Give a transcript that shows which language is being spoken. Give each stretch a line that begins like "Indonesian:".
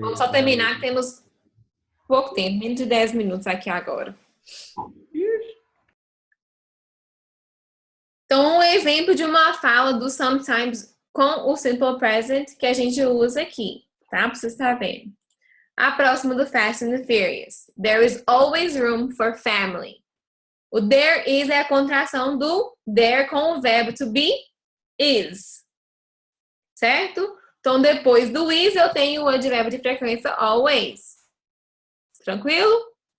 Portuguese: Vamos só terminar, que temos pouco tempo, menos de 10 minutos aqui agora. Então, um exemplo de uma fala do sometimes com o simple present que a gente usa aqui, tá? Pra você estar vendo. A próxima do Fast and the Furious.
English: There is always room for family.
Portuguese: O there is é a contração do there com o verbo to be is. Certo? Então, depois do is, eu tenho o advérbio de frequência always. Tranquilo?